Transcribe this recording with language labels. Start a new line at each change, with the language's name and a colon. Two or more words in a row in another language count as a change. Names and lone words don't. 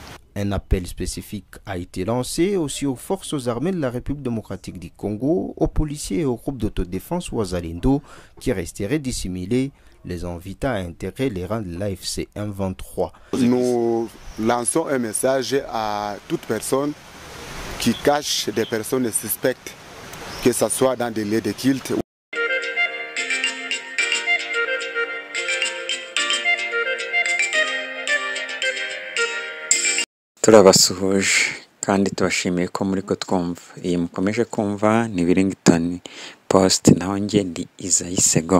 French: Un appel spécifique a été lancé aussi aux forces armées de la République démocratique du Congo, aux policiers et aux groupes d'autodéfense Ouazalendo qui resteraient dissimulés, les invitant à intégrer les rangs de l'AFC M23. Nous lançons un message à toute personne qui cache des personnes suspectes, que ce soit dans des lieux de culte.
Kinyarwanda: Turabasuhuje kandi tubashimiye ko muri ko twumva. Iyi mukomeje kumva ni Birington Post, naho njye ndi Izayisego.